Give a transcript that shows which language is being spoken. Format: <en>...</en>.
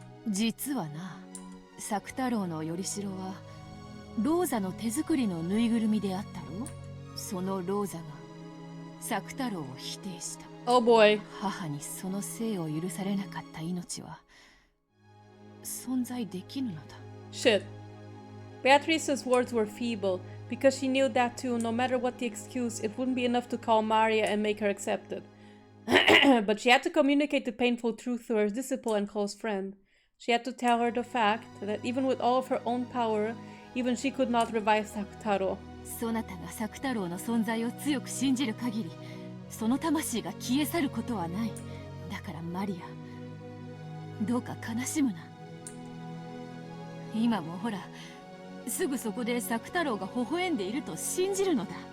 <ja>実はな、サク太郎のよりしろはローザの手作りのぬいぐるみであったろ。そのローザがサク太郎を否定した。</ja> <en>Oh boy.</en> <ja>母にその生を許されなかった命は存在できぬのだ。</ja> <en>Shit. Beatrice's words were feeble, because she knew that too, no matter what the excuse, it wouldn't be enough to call Maria and make her accept it. But she had to communicate the painful truth to her disciple and close friend. She had to tell her the fact that even with all of her own power, even she could not revive Sakutaro.</en> <ja>そなたがサク太郎の存在を強く信じる限り、その魂が消え去ることはない。だからマリア、どうか悲しむな。今もほら、すぐそこで作太郎が微笑んでいると信じるのだ。</ja>